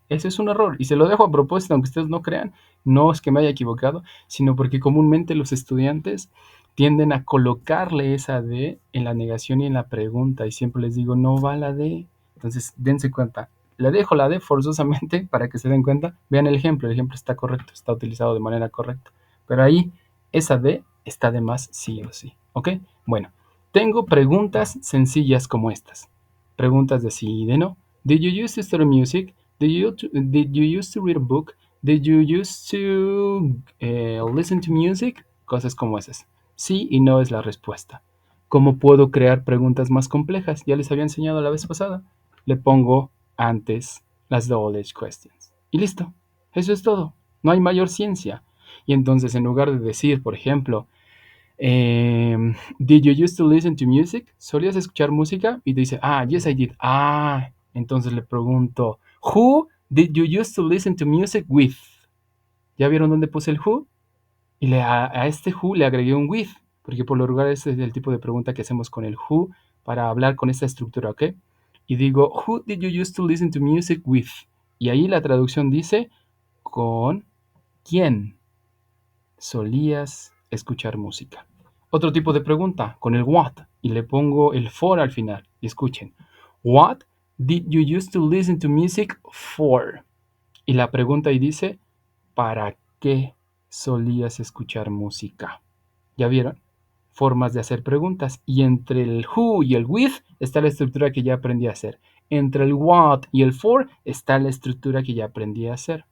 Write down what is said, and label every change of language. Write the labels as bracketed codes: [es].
[es] Ese es un error y se lo dejo a propósito, aunque ustedes no crean, no es que me haya equivocado, sino porque comúnmente los estudiantes tienden a colocarle esa D en la negación y en la pregunta y siempre les digo, no va la D. Entonces, dense cuenta. Le dejo la D forzosamente para que se den cuenta. Vean el ejemplo está correcto, está utilizado de manera correcta. Pero ahí, esa D está de más sí o sí. ¿Ok? Bueno, tengo preguntas sencillas como estas. Preguntas de sí y de no. [en] Did you used to study music? Did you used to read a book? Did you used to listen to music? [es] Cosas como esas. Sí y no es la respuesta. ¿Cómo puedo crear preguntas más complejas? Ya les había enseñado la vez pasada. Le pongo antes las double edge questions. Y listo. Eso es todo. No hay mayor ciencia. Y entonces, en lugar de decir, por ejemplo, [en] did you used to listen to music? [es] ¿Solías escuchar música? Y dice, [en] yes I did. [es] Entonces le pregunto, [en] who did you used to listen to music with? [es] ¿Ya vieron dónde puse el who? Y a este who le agregué un with, porque por lo regular ese es el tipo de pregunta que hacemos con el who para hablar con esta estructura, ¿ok? Y digo, [en] who did you used to listen to music with? [es] Y ahí la traducción dice, ¿con quién solías escuchar música? Otro tipo de pregunta con el what y le pongo el for al final. Y escuchen, [en] what did you used to listen to music for? [es] Y la pregunta ahí dice, ¿para qué solías escuchar música? ¿Ya vieron? Formas de hacer preguntas. Y entre el who y el with está la estructura que ya aprendí a hacer. Entre el what y el for está la estructura que ya aprendí a hacer.